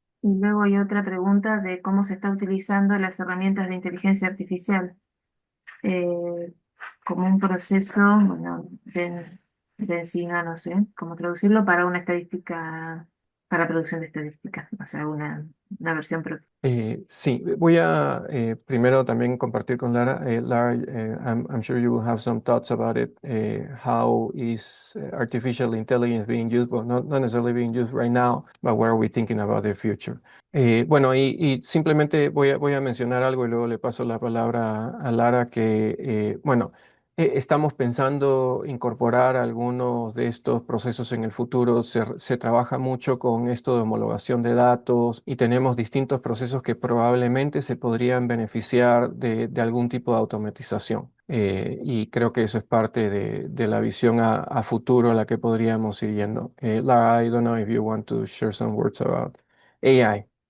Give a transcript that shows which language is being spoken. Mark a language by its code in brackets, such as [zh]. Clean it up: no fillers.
[es] Y luego hay otra pregunta de cómo se está utilizando las herramientas de inteligencia artificial como un proceso, bueno, de encima, no sé cómo traducirlo, para una estadística, para producción de estadísticas, o sea, una versión propia. Sí, voy a primero también compartir con Lara. [en] Lara, I'm sure you will have some thoughts about it. How is artificial intelligence being used? Well, not necessarily being used right now, but where are we thinking about the future? [es] Bueno, y simplemente voy a mencionar algo y luego le paso la palabra a Lara, que, bueno, estamos pensando incorporar algunos de estos procesos en el futuro. Se trabaja mucho con esto de homologación de datos y tenemos distintos procesos que probablemente se podrían beneficiar de algún tipo de automatización. Y creo que eso es parte de la visión a futuro a la que podríamos ir yendo. [en] Lara, I don't know if you want to share some words about AI.